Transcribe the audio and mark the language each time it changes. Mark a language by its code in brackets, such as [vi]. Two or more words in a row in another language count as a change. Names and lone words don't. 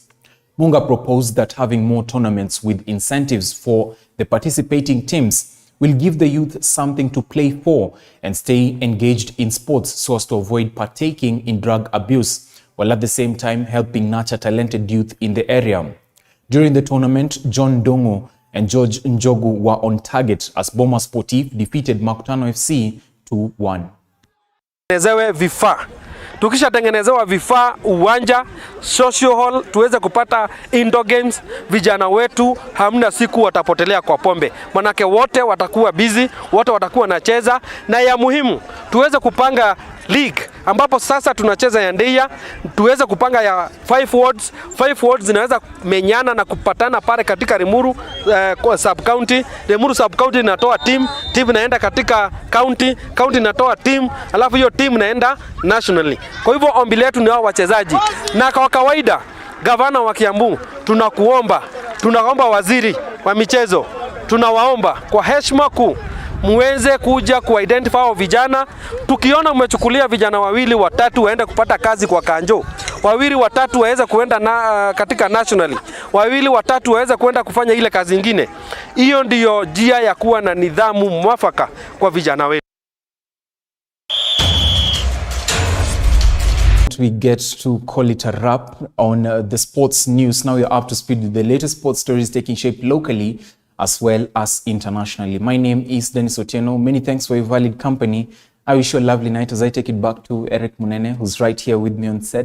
[en] Munga proposed that having more tournaments with incentives for the participating teams will give the youth something to play for and stay engaged in sports so as to avoid partaking in drug abuse, while at the same time helping nurture talented youth in the area. During the tournament, John Dongo and George Njogu were on target as Boma Sportif defeated Makutano FC 2-1. [sw] Tengenezewe vifaa. Tukishatengenezewa vifaa, uwanja, [en] social hall, [sw] tuweze kupata [en] indoor games, [sw] vijana wetu hamna siku watapotelea kwa pombe. Manake wote watakuwa busy, wote watakuwa nacheza, na ya muhimu tuweze kupanga league ambapo sasa tunacheza ya ndeia, tuweze kupanga ya 5 wards. 5 wards zinaweza menyana na kupatana pale katika Limuru [en] sub county. [sw] Limuru [en] sub county [sw] inatoa team inaenda katika county inatoa team, alafu hiyo team inaenda nationally. Kwa hivyo ombi letu ni hao wachezaji, na kwa kawaida gavana wa Kiambu tunaomba waziri wa michezo, tunawaomba kwa heshima kuu muweze kuja kuidentify vijana. Tukiona umechukulia vijana 2 watatu waende kupata kazi kwa Kanjo, 2 watatu waweza kuenda katika nationally, 2 watatu waweza kuenda kufanya ile kazi nyingine, hiyo ndiyo njia ya kuwa na nidhamu mwafaka kwa vijana wetu. [en] We get to call it a wrap on the sports news. Now you're up to speed with the latest sports stories taking shape locally as well as internationally. My name is Denis Otieno. Many thanks for your valid company. I wish you a lovely night as I take it back to Eric Munene, who's right here with me on set.